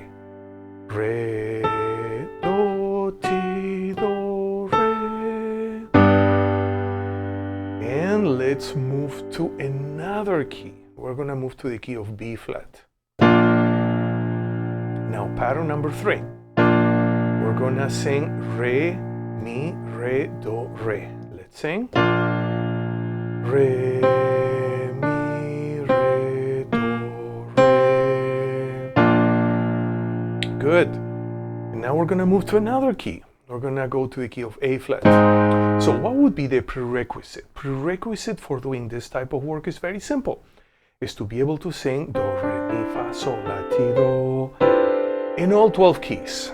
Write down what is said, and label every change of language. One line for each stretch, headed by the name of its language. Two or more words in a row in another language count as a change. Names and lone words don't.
English: Re, Do, Ti, Do, Re. And let's move to another key. We're gonna move to the key of B flat. Now pattern number 3. We're gonna sing Re, Mi, Re, Do, Re. Let's sing. Re, Mi, Re, Do, Re. Good. And now we're gonna move to another key. We're gonna go to the key of A flat. So what would be the prerequisite? Prerequisite for doing this type of work is very simple. Is to be able to sing Do, Re, Mi, Fa, Sol, La, Ti, Do in all 12 keys.